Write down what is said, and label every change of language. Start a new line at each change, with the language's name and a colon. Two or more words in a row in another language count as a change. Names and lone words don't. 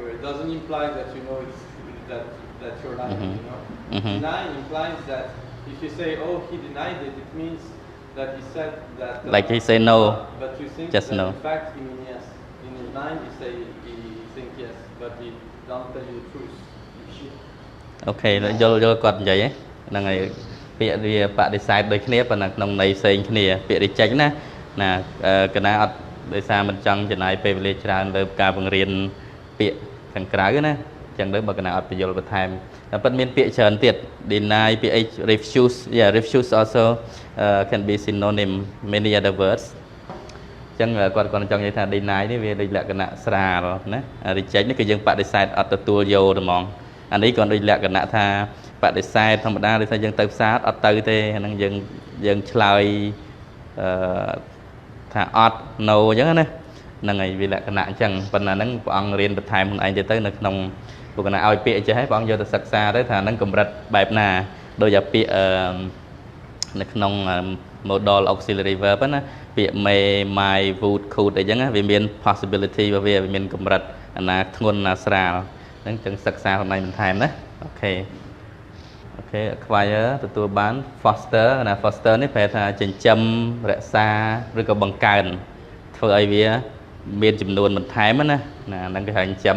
English: It doesn't imply that you know that you're lying. You know, deny implies that if you say, "Oh, he denied it," it means that he said that. Like he say no, but you think just that no. in fact he means yes. In his mind, he think yes, but he don't tell you the truth.
Khmer: Okay យល់គាត់និយាយហ្នឹងហើយពាក្យវាបដិសេធដូចគ្នាប៉ុន្តែក្នុងន័យផ្សេងគ្នាពាក្យ reject ណាកណាអត់ដោយ សារមិនចង់ចំណាយពេលវេលាច្រើនលើការបង្រៀនពាក្យខាងក្រៅណាអញ្ចឹងទៅបើកណាអត់បញ្យល់បន្ថែមតែពិតមានពាក្យច្រើនទៀត deny ពាក្យ
English: refuse refuse also can be synonym many other words
Khmer: អញ្ចឹងគាត់ចង់និយាយថា deny នេះវាដូចលក្ខណៈស្រាលណា reject នេះគឺយើងបដិសេធអត់ទទួលយកហ្មងអានេះគាត់ដូចលក្ខណៈថាបដិសេធធម្មតាដូចថាយើងទៅផ្សារអត់ទៅទេអាហ្នឹងយើងឆ្លើយ ថាអត់ no អញ្ចឹងណាហ្នឹងហើយវាលក្ខណៈអញ្ចឹងប៉ុន្តែហ្នឹងព្រះអង្គរៀនបន្ថែមខ្លួនឯងទៀតទៅនៅក្នុងពួកកណាឲ្យពាក្យចេះហើយព្រះអង្គយកទៅសិក្សាទៅថាហ្នឹងកម្រិតបែបណាដូចអាពាក្យនៅក្នុង
English: modal auxiliary
Khmer: verb ណាពាក្យ
English: may my would could
Khmer: អីចឹងវាមាន possibility របស់វាមានកម្រិតអាណាធ្ងន់ណាស្រាលហ្នឹងចឹងសិក្សាខ្លួនឯងបន្ថែមណាអូខេ acquire ទទួល បាន foster ណា foster នេះប្រែថាចិញ្ចឹមរក្សាឬក៏បង្កើនធ្វើឲ្យវាមានចំនួនបន្ថែមណាហ្នឹងគេហៅចិញ្ចឹម